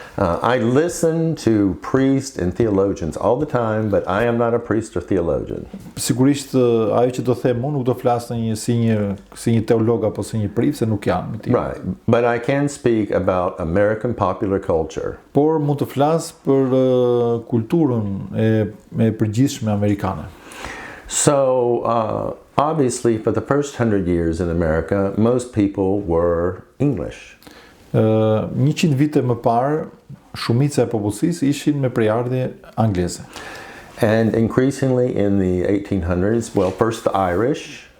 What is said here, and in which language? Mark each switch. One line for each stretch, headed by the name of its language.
English: I listen to priests and theologians all the time, but I am not a priest or theologian.
Albanian: Sigurisht ajo që do them unë nuk do flas si një teolog apo si një priest, se nuk jam i tillë.
English: Right, but I can speak about American popular culture.
Albanian: Por mund të flas për kulturën e përgjithshme amerikane.
English: So, obviously, for the first 100 years in America, most people were English.
Albanian: 100 vite më parë, shumica e popullsisë ishin me përjardhje angleze.
English: And increasingly in the 1800s, well, first the Irish.